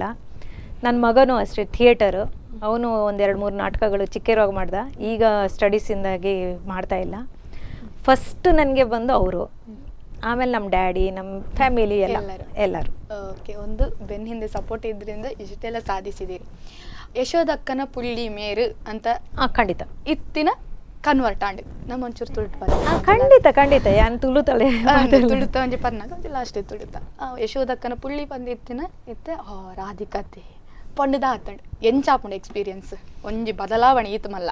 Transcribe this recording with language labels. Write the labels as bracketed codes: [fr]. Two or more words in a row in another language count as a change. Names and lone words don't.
[kn] ನನ್ನ ಮಗನೂ ಅಷ್ಟೇ, ಥಿಯೇಟರು, ಅವನು ಒಂದೆರಡು ಮೂರು ನಾಟಕಗಳು ಚಿಕ್ಕಿರುವಾಗ ಮಾಡ್ದ, ಈಗ ಸ್ಟಡೀಸಿಂದಾಗಿ ಮಾಡ್ತಾ ಇಲ್ಲ. ಫಸ್ಟ್ ನನಗೆ ಬಂದು ಅವರು, ಆಮೇಲೆ ನಮ್ಮ ಡ್ಯಾಡಿ, ನಮ್ಮ ಫ್ಯಾಮಿಲಿ ಎಲ್ಲರೂ. ಓಕೆ, ಒಂದು ಬೆನ್ನ ಹಿಂದೆ ಸಪೋರ್ಟ್ ಇದ್ರಿಂದ ಇಷ್ಟೆಲ್ಲ ಸಾಧಿಸಿದ್ದೀರಿ. [tcy] ಯಶೋದಕ್ಕನ ಪುಳ್ಳಿ ಮೇರು ಅಂತ ಖಂಡಿತ ಇತ್ತಿನ ಕನ್ವರ್ಟ್ ಆಂಡ್ ನಮ್ಮ ಒಂಚೂರು ತುಳುಟ್ ಖಂಡಿತ ಯಾನ್ ತುಳುತಾಳೆ ತುಳುತ ಒಂಜಿ ಪರ್ನಾಗ ಒಂಜಿ ಲಾಸ್ಟ್ ತುಳುತ ಯಶೋದಕ್ಕನ ಪುಳ್ಳಿ ಬಂದಿತ್ತಿನ ಇತ್ತೆ ರಾಧಿಕತೆ ಪಂಡದ ಆತಂಡ್ ಎಂಚಾಪುಂಡು ಎಕ್ಸ್ಪೀರಿಯನ್ಸ್ ಒಂಜಿ ಬದಲಾವಣೆ ಈತ ಮಲ್ಲ